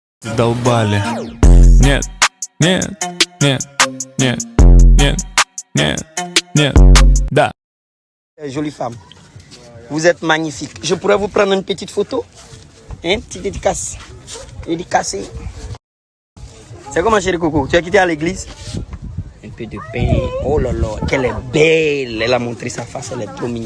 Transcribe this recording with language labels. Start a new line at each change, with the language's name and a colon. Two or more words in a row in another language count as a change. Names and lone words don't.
Russian: Долбали. Нет, нет, нет, нет, нет, нет, нет, да.
French: Jolie femme. Vous êtes magnifique. Je pourrais vous prendre une petite photo? Hein? Petite dédicace. Dédicacée. C'est comment, chérie Coco? Tu as quitté à l'église? Un peu de pain. Oh là là, qu'elle est belle. Elle a montré sa face, elle est trop mignonne.